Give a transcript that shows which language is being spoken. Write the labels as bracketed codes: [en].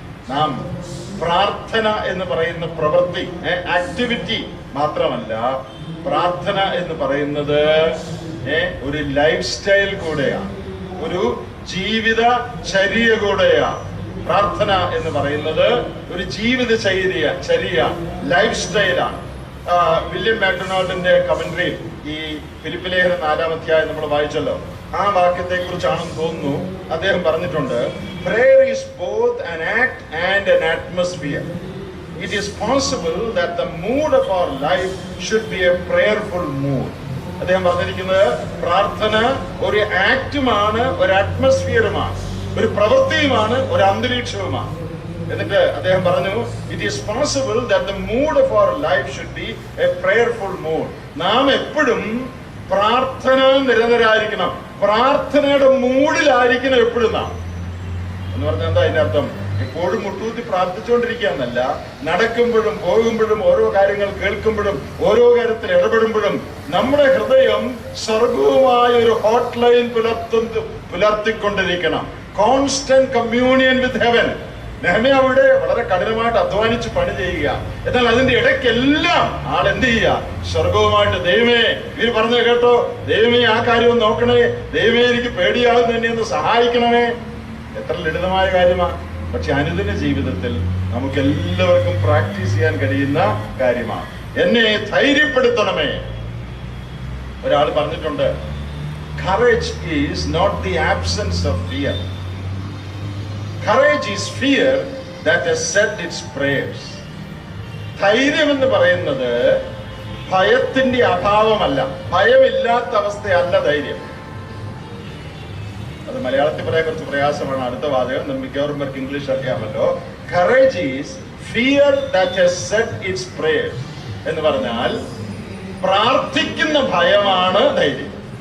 [ml] നാം പ്രാർത്ഥന എന്ന് പറയുന്ന പ്രവൃത്തി, ആക്ടിവിറ്റി മാത്രമല്ല, പ്രാർത്ഥന എന്ന് പറയുന്നത് ഒരു ലൈഫ് സ്റ്റൈൽ കൂടെയാണ്, ഒരു ജീവിത ചര്യ കൂടെയാണ്. പ്രാർത്ഥന എന്ന് പറയുന്നത് ഒരു ജീവിത ചര്യ, ലൈഫ് സ്റ്റൈലാണ്. വില്യം മാക്ഡൊണാൾഡിന്റെ കമന്ററിയിൽ ഈ ഫിലിപ്പി ലേഖനം 4-ാം അധ്യായം നമ്മൾ വായിച്ചല്ലോ, ആ വാക്യത്തെ കുറിച്ചാണെന്ന് തോന്നുന്നു. അദ്ദേഹം പറഞ്ഞിട്ടുണ്ട്, [en] prayer is both an act and an atmosphere. It is possible that the mood of our life should be a prayerful mood. [ml] അദ്ദേഹം പറഞ്ഞിരിക്കുന്നത് പ്രാർത്ഥന ഒരു ആക്റ്റുമാണ്, ഒരു അറ്റ്മോസ്ഫിയറുമാണ്, ഒരു പ്രവൃത്തിയുമാണ്, ഒരു അന്തരീക്ഷവുമാണ്. എന്നിട്ട് അദ്ദേഹം പറഞ്ഞു, [en] It is possible that the mood of our life should be a prayerful mood. [ml] നാം എപ്പോഴും പ്രാർത്ഥന നിരന്തരായിരിക്കണം, പ്രാർത്ഥനയുടെ മൂഡിലായിരിക്കണം എപ്പോഴും നാം. എന്ന് പറഞ്ഞാൽ എന്താ അതിന്റെ അർത്ഥം? എപ്പോഴും മുട്ടൂത്തി പ്രാർത്ഥിച്ചുകൊണ്ടിരിക്കുക എന്നല്ല. നടക്കുമ്പോഴും പോകുമ്പോഴും ഓരോ കാര്യങ്ങൾ കേൾക്കുമ്പോഴും ഓരോ കാര്യത്തിൽ ഇടപെടുമ്പോഴും നമ്മുടെ ഹൃദയം സ്വർഗവുമായ ഒരു ഹോട്ട് ലൈൻ പുലർത്തിക്കൊണ്ടിരിക്കണം. [en] Constant communion with heaven. [ml] നെഹമ്യാവിടെ വളരെ കഠിനമായിട്ട് അധ്വാനിച്ച് പണി ചെയ്യുക. എന്നാൽ അതിന്റെ ഇടയ്ക്കെല്ലാം ആൾ എന്ത് ചെയ്യുക? സ്വർഗവുമായിട്ട്, ദൈവമേ ഇവർ പറഞ്ഞു കേട്ടോ, ദൈവമേ ആ കാര്യം നോക്കണേ, ദൈവമേ എനിക്ക് പേടിയാകുന്ന എന്നെ ഒന്ന് സഹായിക്കണമേ. എത്ര ലളിതമായ കാര്യമാണ്, പക്ഷെ അനുദിന ജീവിതത്തിൽ നമുക്ക് എല്ലാവർക്കും പ്രാക്ടീസ് ചെയ്യാൻ കഴിയുന്ന കാര്യമാണ്. എന്നെ ധൈര്യപ്പെടുത്തണമേ. ഒരാൾ പറഞ്ഞിട്ടുണ്ട്, [en] courage is not the absence of fear. Courage is fear that has said its prayers. [ml] ധൈര്യം എന്ന് പറയുന്നത് ഭയത്തിന്റെ അഭാവമല്ല, ഭയമില്ലാത്ത അവസ്ഥയല്ല ധൈര്യം. അത് മലയാളത്തിൽ പറയാൻ കുറച്ച് പ്രയാസമാണ്. അടുത്ത വാചകം നമുക്ക് മിക്കവാറും പേർക്ക് ഇംഗ്ലീഷ് അറിയാമല്ലോ. [en] courage is fear that has said its prayer [ml] എന്ന് പറഞ്ഞാൽ പ്രാർത്ഥിക്കുന്ന ഭയമാണ് ധൈര്യം.